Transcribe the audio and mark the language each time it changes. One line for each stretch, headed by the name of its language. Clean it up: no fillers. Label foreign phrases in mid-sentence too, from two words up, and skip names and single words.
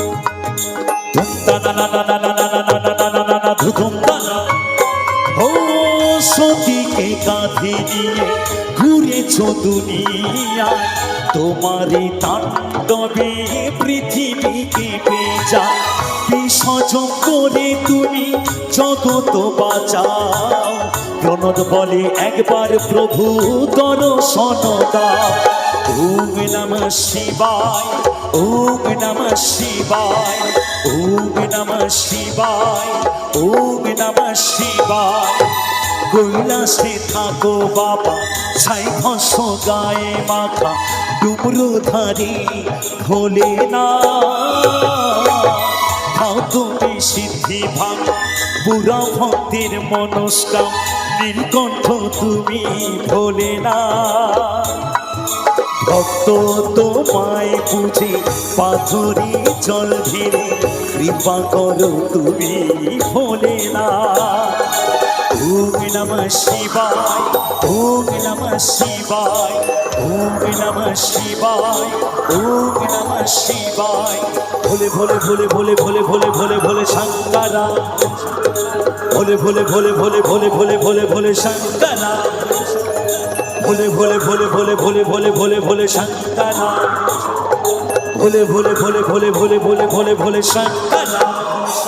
Bangla: ধুম সতীকে কাঁধে নিয়ে ঘুরেছ দুনিয়ায়, তোমারই তাণ্ডবে পৃথিবী কেঁপে যায়। বিসর্জন করে তুমি জগৎ বাঁচাও, প্রণত বলে একবার প্রভু দর্শন দাও।
Sanskrit: ওম নমঃ শিবায়, ওম নমঃ শিবায়, ওম নমঃ শিবায়, ওম নমঃ শিবায়।
Bangla: কৈলাসে থাকো বাবা, ছাই ভস্ম গায়ে মাখা, ডুমরুধারী ভোলে না। খাও তুমি সিদ্ধি ভাঙা, বুড়া ভক্তের মনস্কাম, নীলকণ্ঠ তুমি ভোলে না। ভক্ত তোমায় বুঝে পাথরি জল ঢেলে, কৃপা করো তুমি ভোলে না।
Sanskrit: ওম নমঃ শিবায়, ওম নমঃ শিবায়, ওম নমঃ শিবায়, ওম নমঃ শিবায়। ভোলে ভোলে ভোলে ভোলে ভোলে ভোলে ভোলে ভোলে শঙ্করা, ভোলে ভোলে ভোলে ভোলে ভোলে ভোলে ভোলে ভোলে শঙ্করা, ভোলে ভোলে ভোলে ভোলে ভোলে ভোলে ভোলে ভোলে শঙ্করা, ভোলে ভোলে ভোলে ভোলে ভোলে ভোলে ভোলে ভোলে শঙ্করা।